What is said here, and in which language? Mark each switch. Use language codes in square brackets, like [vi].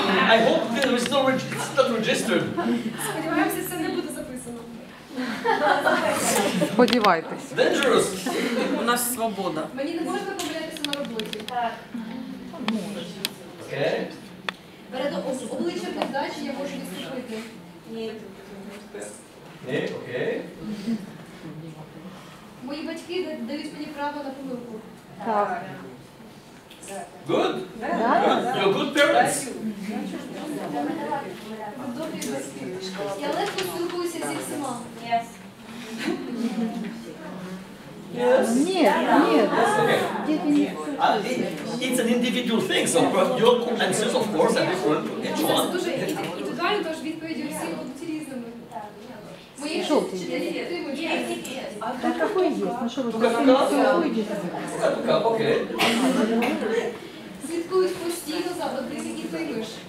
[en] I hope there is it's not registered. [uk] Сподіваємося, це не буде записано. Сподівайтесь. [en] Dangerous. [uk] У нас свобода. Мені не можна помилятися на роботі. [en] Okay. [uk] Перед обличчям невдачі я можу відступити. [en] Okay. [uk] Мої батьки дають мені право на помилку. [en] Good. You're good parents. [uk] Добрі батьки. Я легко спілкуюся зі всіма. [en] Yes. [ru] Нет. [en] Okay. It's an individual thing, so your answers, of course, are different. Each [uk] Це [en] one. [uk] дуже індивідуально, тож відповіді всі будуть різними. Мої вчителі підтримують. [ru] Да какой есть? Ну что вы [en] Okay. [uk] Слідкують постійно за одним і тими ж.